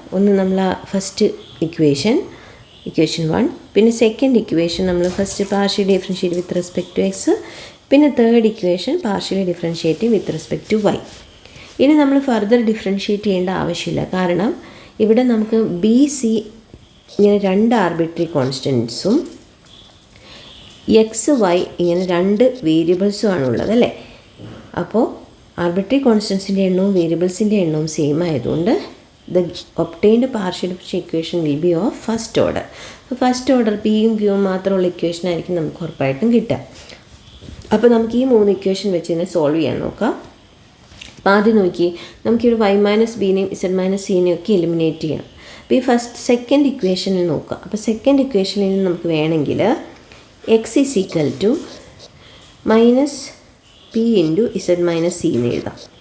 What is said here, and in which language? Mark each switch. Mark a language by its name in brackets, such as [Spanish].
[Malayalam] ഒന്ന് നമ്മൾ first equation 1, പിന്നെ സെക്കൻഡ് ഇക്വേഷൻ നമ്മൾ first [English] partially differentiate with respect to x, [Malayalam] പിന്നെ third equation partially differentiating with respect to Y. ഇനി നമ്മൾ ഫർദർ ഡിഫറൻഷ്യേറ്റ് ചെയ്യേണ്ട ആവശ്യമില്ല. കാരണം ഇവിടെ നമുക്ക് ബി സി ഇങ്ങനെ 2 ആർബിട്രറി കോൺസ്റ്റൻസും എക്സ് വൈ ഇങ്ങനെ 2 വേരിയബിൾസും ആണുള്ളത് അല്ലേ. അപ്പോൾ ആർബിട്രറി കോൺസ്റ്റൻസിൻ്റെ എണ്ണവും വേരിയബിൾസിൻ്റെ എണ്ണവും സെയിം ആയതുകൊണ്ട് [English] the obtained partial differential equation will be of first order. [Malayalam] അപ്പോൾ ഫസ്റ്റ് ഓർഡർ പിയും ക്യൂവും മാത്രമുള്ള ഇക്വേഷൻ ആയിരിക്കും നമുക്ക് ഉറപ്പായിട്ടും കിട്ടുക. അപ്പോൾ നമുക്ക് ഈ 3 ഇക്വേഷൻ വെച്ച് തന്നെ സോൾവ് ചെയ്യാൻ നോക്കാം. അപ്പോൾ ആദ്യം നോക്കി നമുക്കിവിടെ y മൈനസ് ബിനെയും z മൈനസ് സിനെയും ഒക്കെ എലിമിനേറ്റ് ചെയ്യണം. അപ്പോൾ ഈ സെക്കൻഡ് ഇക്വേഷനിൽ നോക്കുക. അപ്പോൾ സെക്കൻഡ് ഇക്വേഷനിൽ നമുക്ക് വേണമെങ്കിൽ X is equal to minus P into z minus C എന്ന് എഴുതാം.